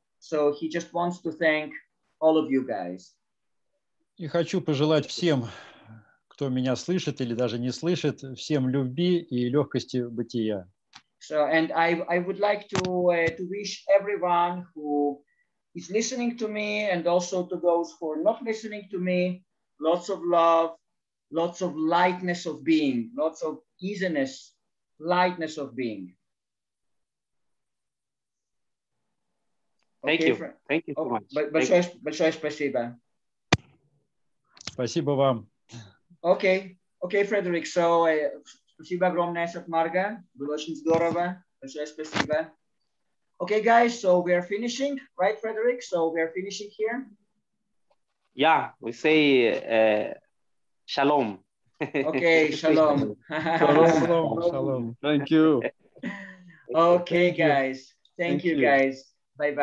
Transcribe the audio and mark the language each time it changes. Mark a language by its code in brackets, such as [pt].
[en] So he just wants to thank all of you guys. [ru] И хочу пожелать всем, кто меня слышит или даже не слышит, всем любви и легкости бытия. [en] So, and I would like to wish everyone who is listening to me, and also to those who are not listening to me, lots of love, lots of lightness of being, lots of easiness, lightness of being. Thank you. Thank you so much. [ru] Большое спасибо. Спасибо вам. [en] Okay, Frederick. [ru] So, спасибо огромное, Сатмарга. Было очень здорово. Большое спасибо. [en] Okay, guys. So we are finishing, right, Frederick? So we are finishing here. Yeah, we say shalom. Okay, shalom. Shalom. Thank you. Okay, guys. Thank you, guys. Bye-bye.